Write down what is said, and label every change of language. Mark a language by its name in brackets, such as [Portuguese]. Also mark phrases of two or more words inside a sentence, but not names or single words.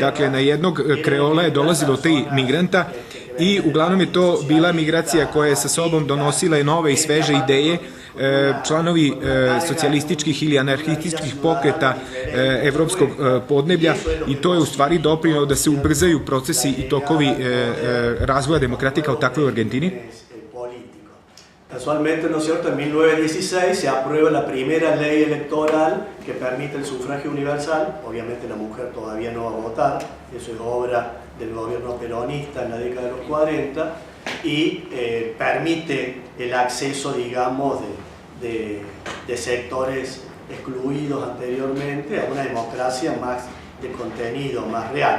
[Serbian] Dakle, na jednog kreola je dolazilo 3 migranta i uglavnom je to bila migracija koja je sa sobom donosila i nove i sveže ideje. Članovi socijalističkih ili anarhističkih pokreta evropskog podneblja i to je u stvari doprinelo da se ubrzaju procesi i tokovi razvoja demokratije kao takve u Argentini. [Spanish] Casualmente, ¿no es cierto?, en 1916 se aprueba la primera ley electoral que permite el sufragio universal. Obviamente la mujer todavía no va a votar, eso es obra del gobierno peronista en la década de los 40, y permite el acceso, digamos, de sectores excluidos anteriormente a una democracia más de contenido, más real.